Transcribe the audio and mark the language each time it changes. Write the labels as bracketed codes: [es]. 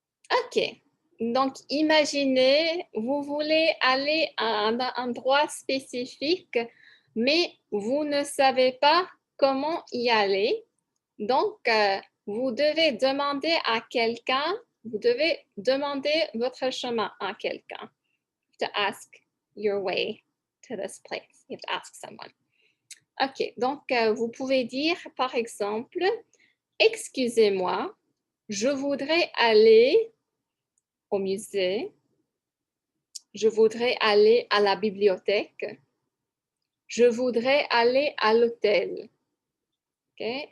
[fr] OK. Donc, imaginez, vous voulez aller à un endroit spécifique, mais vous ne savez pas comment y aller. Donc, vous devez demander à quelqu'un, vous devez demander votre chemin à quelqu'un. [en] To ask your way to this place. You have to ask someone. [fr] OK, donc vous pouvez dire, par exemple, excusez-moi, je voudrais aller au musée, je voudrais aller à la bibliothèque, je voudrais aller à l'hôtel. Okay?